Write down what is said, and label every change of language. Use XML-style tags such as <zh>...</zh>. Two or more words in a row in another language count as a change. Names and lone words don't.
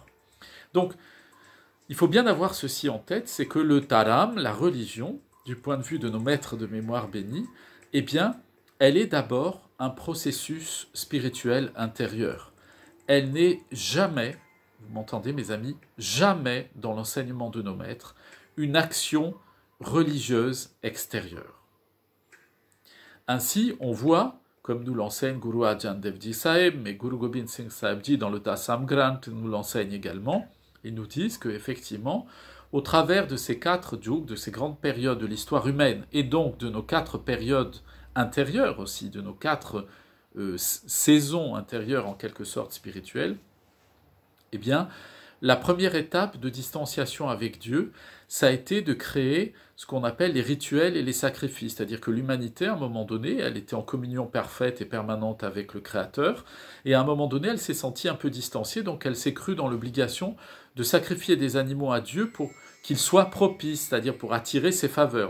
<fr>Donc, il faut bien avoir ceci en tête, c'est que le Dharam, la religion, du point de vue de nos maîtres de mémoire bénis, eh bien, elle est d'abord un processus spirituel intérieur. Elle n'est jamais, vous m'entendez mes amis, jamais dans l'enseignement de nos maîtres, une action religieuse extérieure. Ainsi, on voit, comme nous l'enseigne Guru Arjan Dev Ji Sahib, mais Guru Gobind Singh Sahib Ji dans le Dasam Granth nous l'enseigne également, ils nous disent qu'effectivement, au travers de ces 4 yugs, de ces grandes périodes de l'histoire humaine, et donc de nos 4 périodes intérieures aussi, de nos 4 saisons intérieures en quelque sorte spirituelles, eh bien, la première étape de distanciation avec Dieu, ça a été de créer ce qu'on appelle les rituels et les sacrifices, c'est-à-dire que l'humanité, à un moment donné, elle était en communion parfaite et permanente avec le Créateur, et à un moment donné, elle s'est sentie un peu distanciée, donc elle s'est crue dans l'obligation de sacrifier des animaux à Dieu pour qu'ils soient propices, c'est-à-dire pour attirer ses faveurs.</fr>